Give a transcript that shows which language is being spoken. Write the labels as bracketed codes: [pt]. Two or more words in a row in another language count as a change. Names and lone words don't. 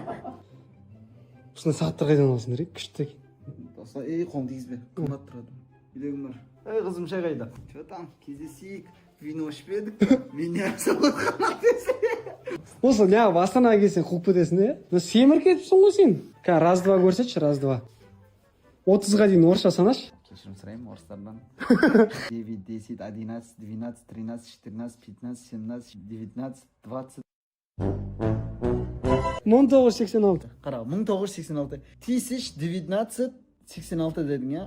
[kk] Осындай сағатты қайдан аласыңдар, күшті. Доста, қолым тигізбе, қымбат тұрады. Билегім бар. Қызым шай қайда? [ru] Че там, [kk] кездесейік, вино ішпедік, мен не салатқанақ десе. Осы неғып Астанаға келсең қуып кетесің, е? Семір кетіпсің ғой сен. [ru] Раз-два көрсетші, раз-два. [kk] 30-ға дейін орысша санашы. Кешірім сұраймын орыстардан. 9, 10, 11, 12, 13, 14, 15, 17, 19, 20. 1986. Қара, 1986. 1986 дедің, я?